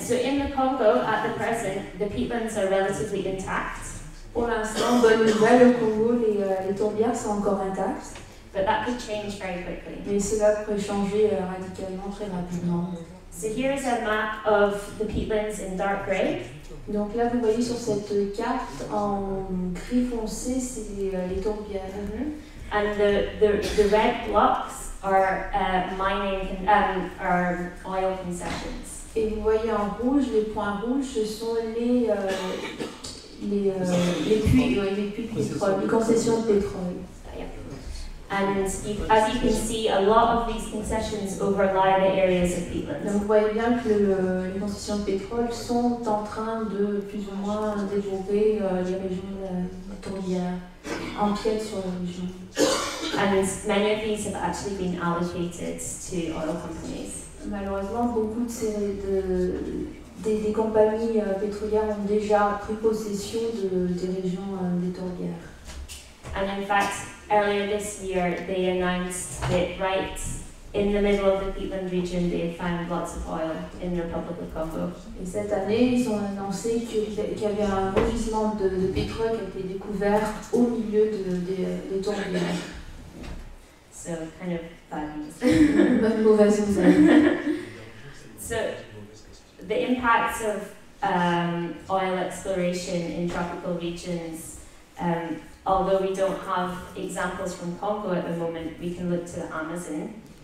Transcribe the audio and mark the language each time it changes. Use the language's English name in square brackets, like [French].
[English] So in the Congo, at the present, the peatlands are relatively intact. [French] Pour l'instant, bonne nouvelle, au Congo, les tourbières sont encore intactes. [English] But that could change very quickly. [French] Mais cela pourrait changer radicalement, très rapidement. [English] So here is a map of the peatlands in dark grey. [French] Donc là, vous voyez sur cette carte en gris foncé, c'est les tourbières. [English] And the red blocks are mining are oil concessions. [French] Et vous voyez en rouge, les points rouges, ce sont les puits de pétrole, les concessions de pétrole. [English] And as you can see, a lot of these concessions overlie the areas of peatlands. [French] Donc vous voyez bien que les concessions de pétrole sont en train de plus ou moins développer les régions tourbières, empiètent sur les régions. [English] And many of these have actually been allocated to oil companies. [French] Malheureusement, beaucoup de des compagnies pétrolières ont déjà pris possession des régions des tourbières. [English] And in fact, earlier this year, they announced that right in the middle of the Peatland region, they had found lots of oil in the Republic of Congo. [French] Et cette année, ils ont annoncé qu'il y avait un gisement de pétrole qui a été découvert au milieu des tourbières. [English] So, kind of bad news. [French] Bonne mauvaise nouvelle. [English] So, the impacts of oil exploration in tropical regions, although we don't have examples from Congo at the moment, we can look to the Amazon.